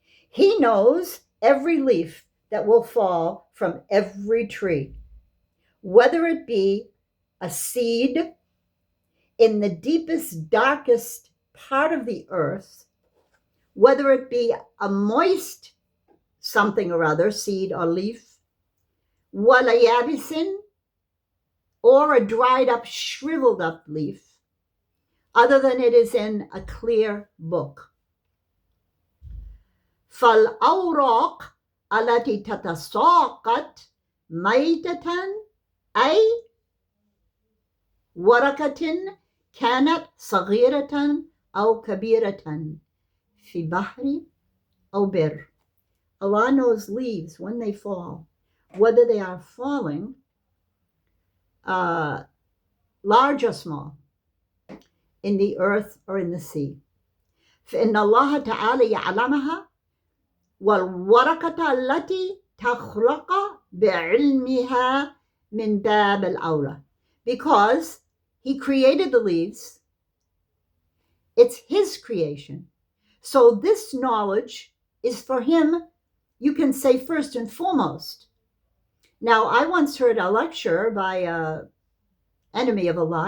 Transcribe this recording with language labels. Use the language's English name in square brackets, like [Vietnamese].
[English] He knows every leaf that will fall from every tree, whether it be a seed in the deepest, darkest part of the earth, whether it be a moist something or other, seed or leaf, wala yabisin, or a dried up, shriveled up leaf, other than it is in a clear book. [Arabic] فالأوراق التي تتساقط ميتة أي ورقة كانت صغيرة أو كبيرة في بحر أو بر. [English] Allah knows leaves when they fall, whether they are falling large or small, in the earth or in the sea. [Arabic] فإن الله تعالى يعلمها والورقة التي تخلق بعلمها من باب الأولى. [English] Because He created the leaves, it's His creation. So this knowledge is for Him, you can say, first and foremost. Now, I once heard a lecture by an enemy of Allah.